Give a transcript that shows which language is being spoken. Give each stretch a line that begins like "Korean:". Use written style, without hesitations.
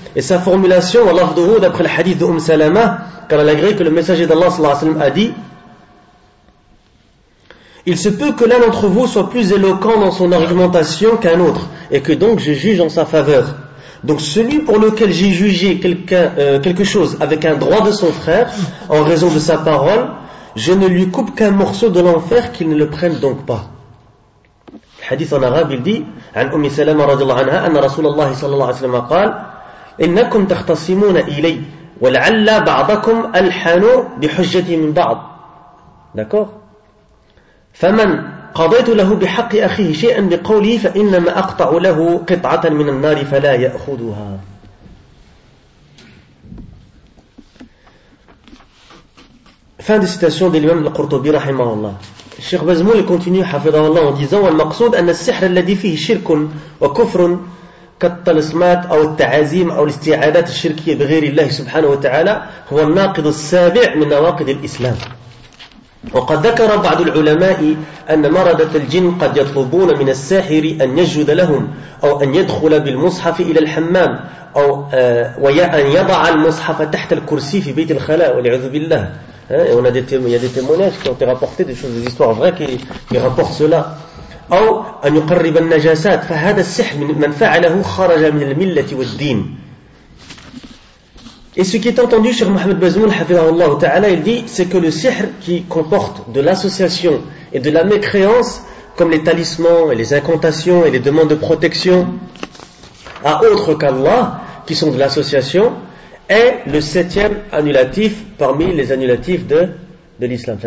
French: Et sa formulation, lafdhuhu, d'après le hadith de Salama, car elle agrée que le messager d'Allah sallallahu alayhi wa sallam a dit, il se peut que l'un d'entre vous soit plus éloquent dans son argumentation qu'un autre, et que donc je juge en sa faveur. Donc celui pour lequel j'ai jugé quelque chose avec un droit de son frère, en raison de sa parole, je ne lui coupe qu'un morceau de l'enfer qu'il ne le prenne donc pas. Le hadith en arabe, il dit,
Arabic: عن أم سلمة رضي الله عنها أن رسول الله صلى الله عليه وسلم قال إنكم تختصمون إلي ولعل بعضكم ألحنوا بحجتي من بعض.
French: D'accord?
Arabic: فمن قضيت له بحق أخيه شيئا بقولي فإنما أقطع له قطعة من النار فلا يأخذها.
French: Fin de citation de l'imam al-Qurtubi rahimahullah. Cheikh Bazmoul continue
Arabic: حفظه الله
French: en disant
Arabic: المقصود أن السحر الذي فيه شرك وكفر كالطلسمات أو التعازيم أو الاستعاذات الشركية بغير الله سبحانه وتعالى هو الناقض السابع من نواقض الإسلام. وقد ذكر بعض العلماء أن مردة الجن قد يطلبون من الساحر أن يجد لهم أو أن يدخل بالمصحف إلى الحمام أو وأن يضع المصحف تحت الكرسي في بيت الخلاء والعذو بالله.
French: Et on a des témoignages qui ont été rapportés, des choses, des histoires vraies qui rapportent cela.
Arabic: أو أن يقرب النجاسات فهذا السحر من فعله خرج من الملة والدين.
French: Et ce qui est entendu, Cheikh Mohamed Bazoum, hafidhahullah ta'ala, il dit, c'est que le sihr qui comporte de l'association et de la mécréance, comme les talismans et les incantations et les demandes de protection à autre qu'Allah, qui sont de l'association, est le septième annulatif parmi les annulatifs de l'islam.